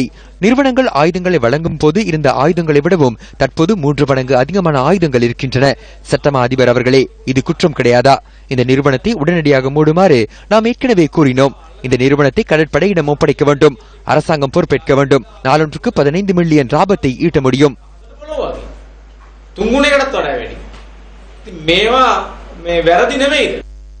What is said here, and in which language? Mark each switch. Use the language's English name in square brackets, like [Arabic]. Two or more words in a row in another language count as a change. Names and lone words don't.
[Tamil] நிறுவனங்கள் ஆயுதங்களை வழங்கும் போது இருந்த ஆயுதங்களை விடவும் தற்போது 3 மடங்கு அதிகமான ஆயுதங்கள் இருக்கின்றன. சட்டமா அதிபர் அவர்களே, இது குற்றம் கிடையாதா? இந்த நிறுவனத்தை உடனடியாக மூடுமாறு நாம் ஏற்கனவே கூறினோம். இந்த நிறுவனத்தை கடற்படையிடம் ஒப்படைக்க வேண்டும். அரசாங்கம் பொறுப்பேற்க வேண்டும். நாளொன்றுக்கு 15 மில்லியன் லாபத்தை ஈட்ட முடியும். [Sinhala] තුන්ගුණයකටත් වඩා වැඩි. ඉතින් මේවා මේ වැරදි නෙමෙයිද?